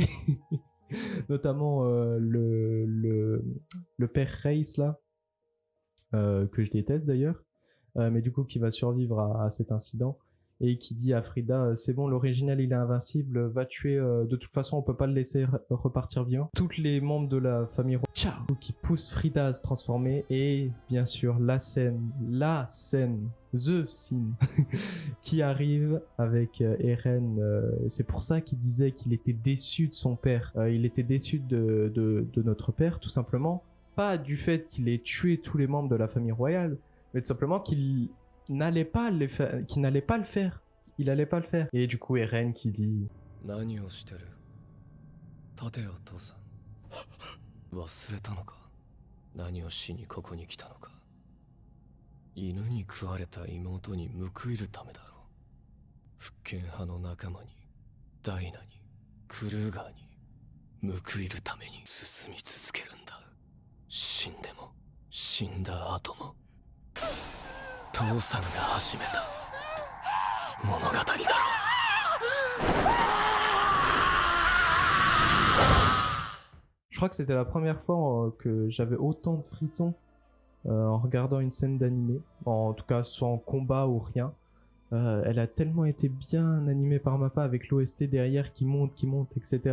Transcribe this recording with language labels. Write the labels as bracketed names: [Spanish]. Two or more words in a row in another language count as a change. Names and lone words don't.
[French] Notamment le père Reis là, que je déteste d'ailleurs, mais du coup qui va survivre à cet incident, et qui dit à Frida, c'est bon, l'original il est invincible, va tuer, de toute façon on peut pas le laisser repartir vivant. Toutes les membres de la famille ciao, qui poussent Frida à se transformer, et bien sûr la scène, [English] the scene [French] qui arrive avec Eren. C'est pour ça qu'il disait qu'il était déçu de son père, il était déçu de notre père, tout simplement, pas du fait qu'il ait tué tous les membres de la famille royale, mais tout simplement qu'il n'allait pas le faire. Il allait pas le faire. Et du coup, Eren qui dit, [Japanese] 立てよ父さん。忘れたのか。何をしにここに来たのか。犬に食われた妹に報いるためだろう。復権派の仲間に、ダイナに、クルーガーに報いるために進み続けるんだ。死んでも死んだ後も父さんが始めた物語だろう。 [French] Je crois que c'était la première fois que j'avais autant de frissons en regardant une scène d'animé, en tout cas sans combat ou rien. Elle a tellement été bien animée par Mappa avec l'OST derrière qui monte, etc.